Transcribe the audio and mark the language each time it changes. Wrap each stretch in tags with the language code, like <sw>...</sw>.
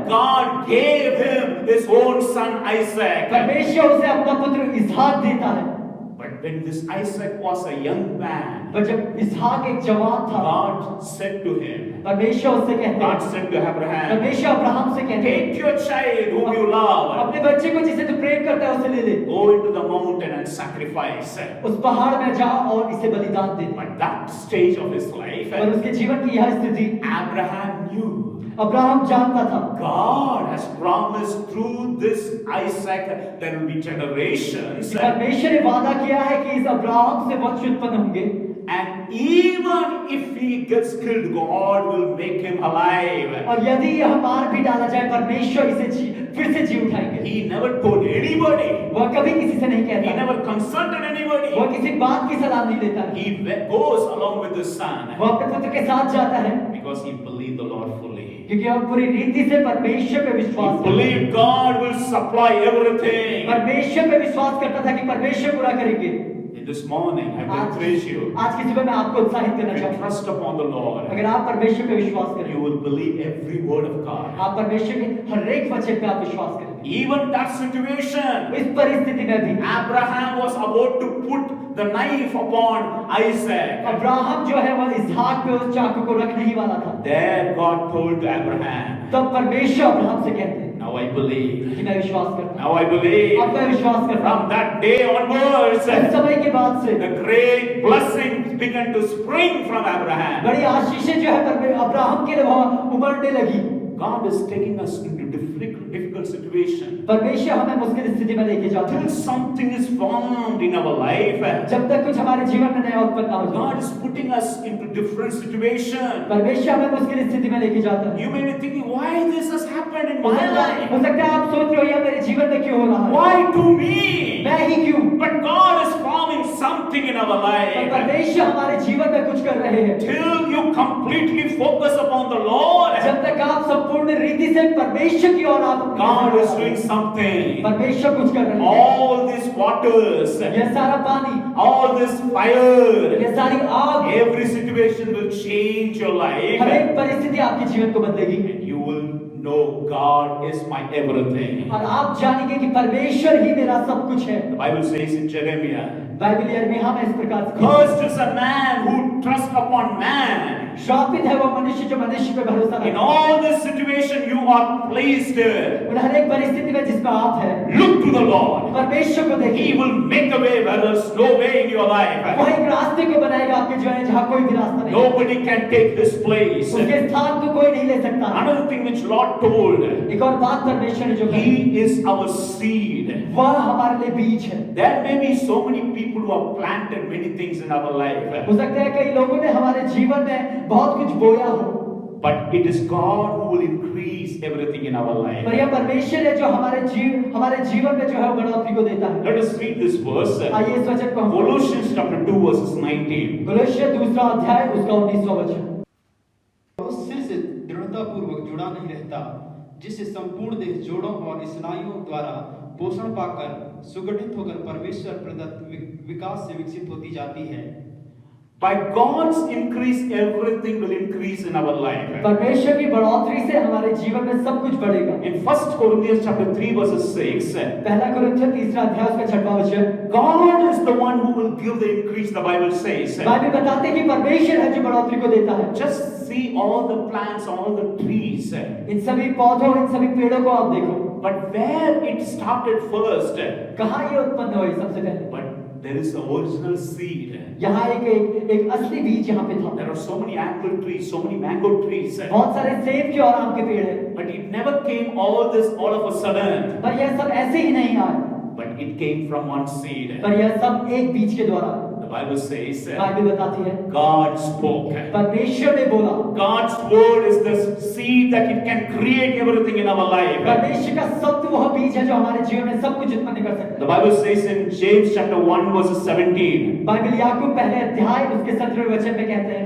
<en>God gave him his own son Isaac.</en> <hi>परमेश्वर उसे अपना पुत्र इसहाक देता है।</hi> <en>But when this Isaac was a young man,</en> <hi>पर जब इसहाक एक जवान था,</hi> <en>God said to him,</en> <hi>परमेश्वर उससे कहते</hi> <en>God</en> <hi>हैं,</hi> <en>said to Abraham,</en> <hi>परमेश्वर अब्राहम से कहते हैं,</hi> <en>take your child whom you love,</en> <hi>अपने बच्चे को जिसे तू प्रेम करता है उसे ले ले,</hi> <en>go into the mountain and sacrifice.</en> <hi>उस पहाड़ में जा और इसे बलिदान दे।</hi> <en>But that stage of his life,</en> <hi>और उसके जीवन की यह स्थिति</hi> <en>Abraham knew</en> <hi>अब्राहम जानता था,</hi> <en>God has promised through this Isaac there will be generations,</en> <hi>परमेश्वर ने वादा किया है कि इस अब्राहम से वंश उत्पन्न होंगे,</hi> <en>and even if he gets killed, God will make him alive.</en> <hi>और यदि यह मार भी डाला जाए परमेश्वर इसे फिर से जी उठाएंगे।</hi> <en>He never told anybody.</en> <hi>वह कभी किसी से नहीं</hi> <en>He</en> <hi>कहता,</hi> <en>never consulted anybody.</en> <hi>वह किसी बात की सलाह नहीं लेता,</hi> <en>He goes along with his son</en> <hi>वह अपने पुत्र के साथ जाता है</hi> <en>because he believed the Lord fully.</en> <hi>क्योंकि वह पूरी रीति से परमेश्वर पे</hi> <en>He</en> <hi>विश्वास करता था।</hi> <en>believed God will supply everything.</en> <hi>परमेश्वर पे विश्वास करता था कि परमेश्वर पूरा करेंगे।</hi> <en>In this morning, I will encourage you</en> <hi>आज की सुबह मैं आपको उत्साहित करना</hi> <en>to</en> <hi>चाहूंगा,</hi> <en>trust upon the Lord.</en> <hi>अगर आप परमेश्वर पे विश्वास करें,</hi> <en>You will believe every word of God.</en> <hi>आप परमेश्वर के हर एक वचन पे आप विश्वास करेंगे।</hi> <en>Even that situation,</en> <hi>इस परिस्थिति में भी</hi> <en>Abraham was about to put the knife upon Isaac.</en> <hi>Abraham जो है वह इसहाक पे उस चाकू को रखने ही वाला था,</hi> <en>There God told to Abraham,</en> <hi>तब परमेश्वर अब्राहम से कहते हैं</hi> <en>now I believe.</en> <hi>कि मैं विश्वास करता हूं,</hi> <en>Now I believe.</en> <hi>अब मैं विश्वास करता हूं।</hi> <en>From that day onwards,</en> <hi>उस समय के बाद से</hi> <en>the great blessings began to spring from Abraham.</en> <hi>बड़ी आशीषें जो है अब्राहम के लिए वह उमड़ने लगी।</hi> <en>God is taking us into difficult situation.</en> <hi>परमेश्वर हमें मुश्किल स्थिति में लेके जाता</hi> <en>Till</en> <hi>है,</hi> <en>something is formed in our life,</en> <hi>जब तक कुछ हमारे जीवन में नया उत्पन्न ना हो</hi> <en>God</en> <hi>जाए।</hi> <en>is putting us into different situation.</en> <hi>परमेश्वर हमें मुश्किल स्थिति में लेके जाता है।</hi> <en>You may be thinking, why this has happened in</en> <hi>हो</hi> <en>my</en> <hi>सकता है</hi> <en>life?</en> <hi>आप सोच रहे हो यह मेरे जीवन में क्यों हो रहा है,</hi> <en>Why to me?</en> <hi>मैं ही क्यों।</hi> <en>But God is forming something in our</en> <hi>पर</hi> <en>life.</en> <hi>परमेश्वर हमारे जीवन में कुछ कर रहे हैं।</hi> <en>Till you completely focus upon the Lord,</en> <hi>जब तक आप संपूर्ण रीति से परमेश्वर की ओर आप</hi> <en>God is doing something.</en> <hi>परमेश्वर कुछ कर रहे हैं।</hi> <en>All these waters,</en> <hi>यह सारा पानी,</hi> <en>all this fire,</en> <hi>यह सारी आग,</hi> <en>every situation will change your life.</en> <hi>हर एक परिस्थिति आपके जीवन को बदलेगी</hi> <en>And you will know God is my everything.</en> <hi>और आप जानेंगे कि परमेश्वर ही मेरा सब कुछ है।</hi> <en>The Bible says in Jeremiah,</en> <hi>Bible यिर्मयाह में इस प्रकार से</hi> <en>cursed is a man who trusts upon man.</en> <hi>श्रापित है वो मनुष्य जो मनुष्य पे भरोसा</hi> <en>In</en> <hi>रखता है।</hi> <en>all this situation you are placed,</en> <hi>उन हर एक परिस्थिति में जिसमें आप हैं,</hi> <en>look to the Lord.</en> <hi>परमेश्वर को</hi> <en>He</en> <hi>देखिए,</hi> <en>will make a way where there's no way in your</en> <hi>वो</hi> <en>life.</en> <hi>एक रास्ते को बनाएगा आपके जीवन में जहाँ कोई भी रास्ता नहीं,</hi> <en>Nobody can take his place.</en> <hi>उसके स्थान को कोई नहीं ले सकता।</hi> <en>Another thing which Lord told,</en> <hi>एक और बात परमेश्वर ने जो कही,</hi> <en>He is our seed.</en> <hi>वह हमारे लिए बीज है।</hi> <en>There may be so many people who have planted many things in our life,</en> <hi>हो सकता है कई लोगों ने हमारे जीवन में बहुत कुछ बोया हो,</hi> <en>but it is God who will increase everything in our life.</en> <hi>पर यह परमेश्वर है जो हमारे जीवन में जो है वो बढ़ोतरी को देता है।</hi> <en>Let us read this verse.</en> <hi>आइए इस वचन को हम</hi> <en>Colossians chapter 2 verses 19.</en> <hi>गलातियर 2 अध्याय उसका 19वां वचन। वो सिर से दृढ़ता पूर्वक जुड़ा नहीं रहता, जिससे संपूर्ण देह जोड़ों और स्नायुओं द्वारा पोषण पाकर सुगठित होकर परमेश्वर प्रदत्त विकास से विकसित होती जाती है।</hi> <en>By God's increase, everything will increase in our life.</en> <hi>परमेश्वर की बढ़ोतरी से हमारे जीवन में सब कुछ बढ़ेगा।</hi> <en>In 1 Corinthians chapter 3 verses 6,</en> <hi>पहला कुरिन्थियों 3 अध्याय उसका 6वां वचन,</hi> <en>God is the one who will give the increase, the Bible says.</en> <hi>Bible बताते हैं कि परमेश्वर है जो बढ़ोतरी को देता है।</hi> <en>Just see all the plants, all the trees.</en> <hi>इन सभी पौधों, इन सभी पेड़ों को आप देखो।</hi> <en>But where it started first,</en> <hi>कहाँ ये उत्पन्न हुए सबसे पहले?</hi> <en>but there is the original seed.</en> <hi>यहाँ एक असली बीज यहाँ पे था।</hi> <en>There are so many apple trees, so many mango trees.</en> <hi>बहुत सारे सेब के और आम के पेड़ हैं।</hi> <en>But it never came all this all of a sudden.</en> <hi>पर यह सब ऐसे ही नहीं आए।</hi> <en>But it came from one seed.</en> <hi>पर यह सब एक बीज के द्वारा।</hi> <en>The Bible says,</en> <hi>बाइबल बताती है,</hi> <en>God spoke.</en> <hi>परमेश्वर ने बोला।</hi> <en>God's word is the seed that it can create everything in our life.</en> <hi>परमेश्वर का शब्द वह बीज है जो हमारे जीवन में सब कुछ उत्पन्न कर सकता है।</hi> <en>The Bible says in James chapter 1 verses 17,</en> <hi>Bible याकूब पहले अध्याय उसके 17वें वचन में कहते हैं</hi>